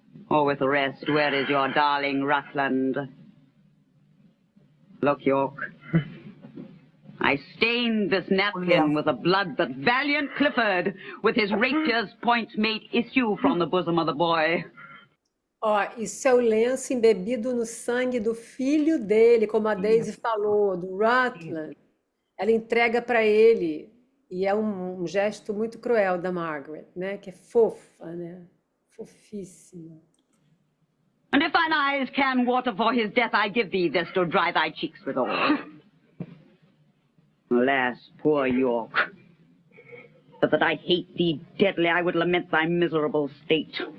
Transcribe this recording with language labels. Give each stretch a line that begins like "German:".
English: Or with the rest, where is your darling Rutland? Look, York, I stained this napkin with the blood that valiant Clifford, with his rapier's point, made issue from the bosom of the boy.
Portuguese: Ó, isso é o lenço embebido no sangue do filho dele, como a Daisy falou, do Rutland. Ela entrega para ele, e é um gesto muito cruel da Margaret, né? Que é fofa, né? Fofíssima.
English: And if thine eyes can water for his death, I give thee this to dry thy cheeks withal. Alas, poor York, but that I hate thee deadly, I would lament thy miserable state.